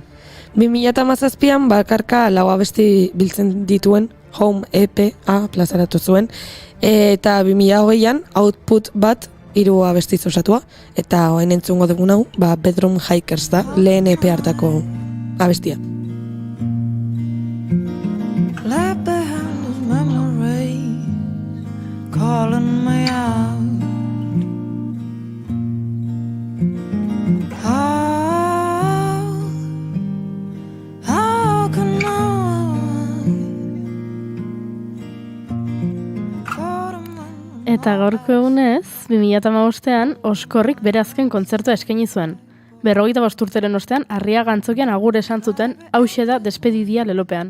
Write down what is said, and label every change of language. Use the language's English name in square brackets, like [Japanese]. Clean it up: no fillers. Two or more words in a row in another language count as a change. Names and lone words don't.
[Basque] 2017an bakarka 4 abesti biltzen dituen Home EP-a plazaratu zuen, eta 2020an Output bat 3 abestiz osatua, eta oen entzungo dugun hau, [English] Bedroom Hikers [Basque] da, lehen EP hartako abestia. [English] Left behind those memories calling me out. How can I? [Basque] Eta gaurko egunez, 2015an Oskorrik bere azken kontzertua eskaini zuen. 45 urteren ostean, Arriaga antzokian agur esan zuten, hauxe da despedidia lelopean.